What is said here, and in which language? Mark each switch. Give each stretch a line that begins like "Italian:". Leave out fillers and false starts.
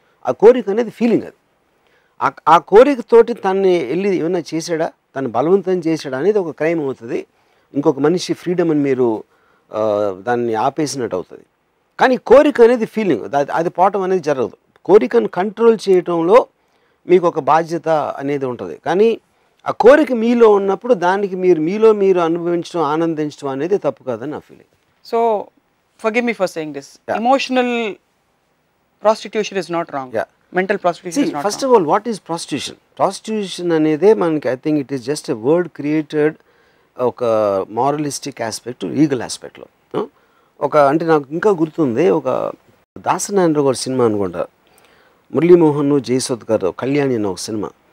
Telugu: ఆ కోరిక అనేది ఫీలింగ్. అది ఆ కోరికతోటి తన్ని వెళ్ళి ఏమైనా చేశాడా, తను బలవంతం చేశాడా అనేది ఒక క్రైమ్ అవుతుంది. ఇంకొక మనిషి ఫ్రీడమ్ అని మీరు దాన్ని ఆపేసినట్టు అవుతుంది. కానీ కోరిక అనేది ఫీలింగ్, అది పోవటం అనేది జరగదు. కోరికను కంట్రోల్ చేయటంలో మీకు ఒక బాధ్యత అనేది ఉంటుంది. కానీ ఆ కోరిక మీలో ఉన్నప్పుడు దానికి మీలో మీరు అనుభవించడం, ఆనందించడం అనేది తప్పు కాదని నా feeling.
English: So forgive me for saying this. Emotional prostitution is not wrong. Mental prostitution is not first of all what is prostitution?
Telugu: Prostitution అనేదే మనకి,
English: I think it is just a word created
Telugu: ఒక మారలిస్టిక్ aspect, legal ఆస్పెక్ట్లో. అంటే నాకు ఇంకా గుర్తుంది, ఒక దాసనారాయణ గారి cinema అనుకుంటా, మురళీమోహన్, జయసుధ్ గారు, కళ్యాణి అన్న ఒక సినిమా.